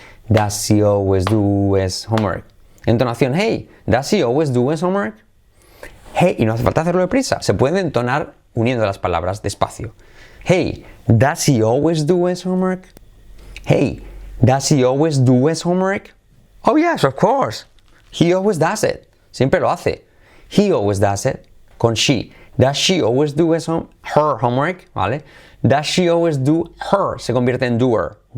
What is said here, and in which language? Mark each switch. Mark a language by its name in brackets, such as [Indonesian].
[English] Does he always do his homework? Entonación, hey, does he always do his homework? [Spanish] Hey, y no hace falta hacerlo deprisa. Se puede entonar uniendo las palabras despacio. [English] Hey, does he always do his homework? Hey, does he always do his homework? Oh yes, of course. He always does it. [Spanish] Siempre lo hace. [English] He always does it. Con she. Does she always do her homework? ¿Vale? Does she always do her? [Spanish] Se convierte en doer.